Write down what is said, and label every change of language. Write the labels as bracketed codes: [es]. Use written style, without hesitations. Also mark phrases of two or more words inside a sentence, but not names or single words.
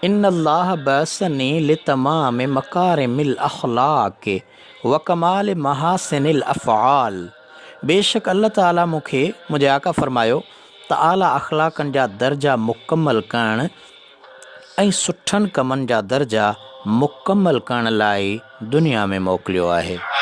[ar] إن الله بعثني لتمام مكارم الأخلاق وكمال محاسن الأفعال. [sd] बेशक अल्लाह ताला मूंखे मुंहिंजे आका फ़रमायो त आला अख़लाक़नि जा दर्जा मुकमल करणु ऐं सुठनि कमनि जा दर्जा मुकमल करण लाइ दुनिया में मोकिलियो आहे।